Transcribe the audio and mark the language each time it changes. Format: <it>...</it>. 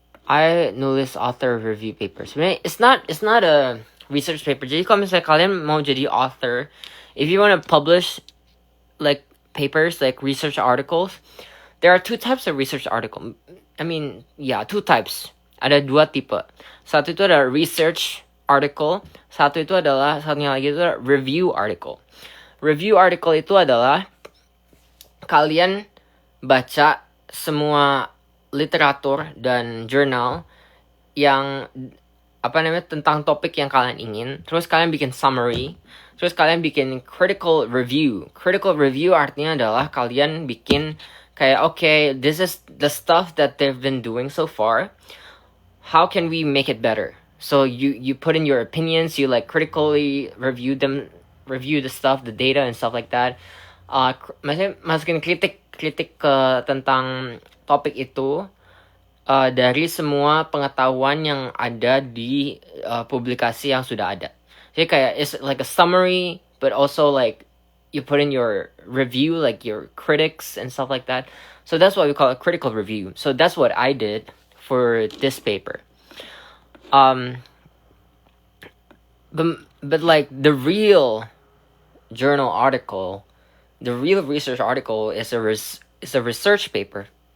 <en>I</en> <id>nulis</id> <en>author review paper.</en> <id>Sebenarnya</id> <en>it's not a research paper.</en> <id>Jadi kalau misalnya kalian mau jadi author,</id> <en>if you want to publish like papers, like research articles, there are two types of research article. I mean, yeah, two types.</en> <id>Ada 2 tipe. Satu itu ada</id> <en>research article,</en> <id>satunya lagi itu adalah</id> <en>review article. Review article</en> <id>itu adalah kalian baca semua literatur dan jurnal yang tentang topik yang kalian ingin, terus kalian bikin summary, terus kalian bikin</id> <en>critical review.</en> <id>Critical review artinya adalah kalian bikin kayak,</id> <en>okay, this is the stuff that they've been doing so far. How can we make it better? So you put in your opinions, you like critically review the stuff, the data and stuff like that.</en> <id>Maksudnya masukin kritik tentang topik itu dari semua pengetahuan yang ada di publikasi yang sudah ada. Jadi kayak</id> <en>it's like a summary, but also like you put in your review, like your critics and stuff like that. So that's what we call a critical review. So that's what I did for this paper. But like the real journal article, the real research article is a research paper.</en>